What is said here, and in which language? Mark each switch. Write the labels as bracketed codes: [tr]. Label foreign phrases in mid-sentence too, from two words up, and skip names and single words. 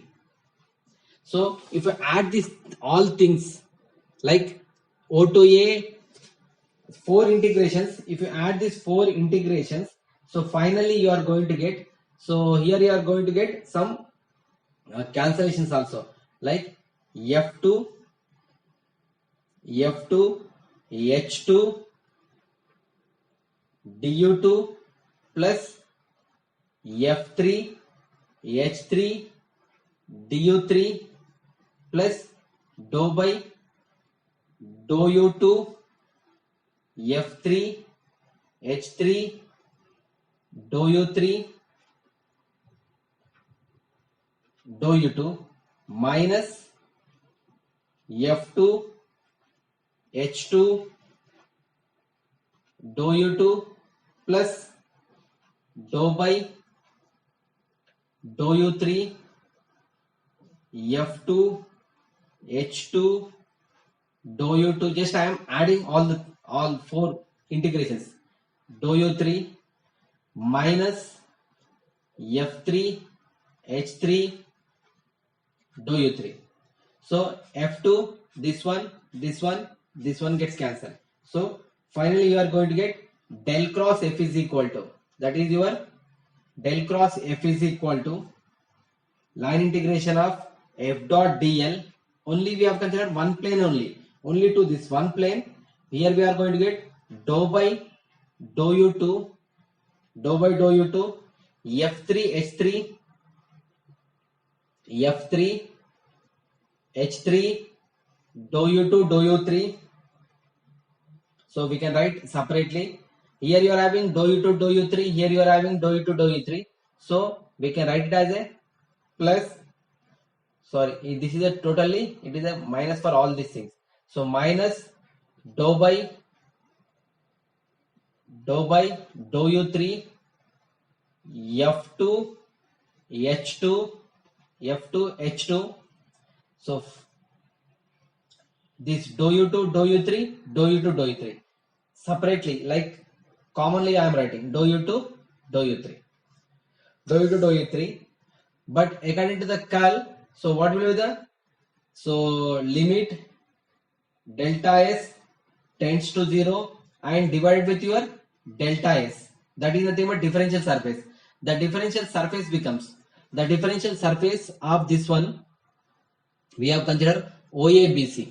[en] So if you add this all things like O to A, 4 integrations, if you add these 4 integrations, so finally you are going to get, so here you are going to get some cancellations also, like f2 h2 du2 plus f3 h3 du3 plus dou by dou u2 f3 h3 dou u3 dou u2 minus f2 h2 dou u2 plus dou by dou u3 f2 h2 dou u2. Just I am adding all 4 integrations. Dou u3 minus f3 h3 dou u3. So f2, this one gets cancelled. So finally you are going to get del cross f is equal to, that is your del cross f is equal to line integration of f dot dl. Only we have considered one plane only to this one plane. Here we are going to get dou by dou u2, dou by dou u2, f3 h3, f3 h3, dou u2 dou u3. So we can write separately. Here you are having dou u2 dou u3, here you are having dou u2 dou u3. So we can write it as a plus, sorry, this is a totally, it is a minus for all these things. So minus dou by dou u3 f2 h2 f2 h2. So this dou u2 dou u3 dou u2 dou u3 separately, like commonly I am writing dou u2 dou u3 dou u2 dou u3, but according to the curl, so what will be the, so limit delta s tends to 0 and divided with your delta s, that is nothing but differential surface. The differential surface becomes, the differential surface of this one we have considered OABC.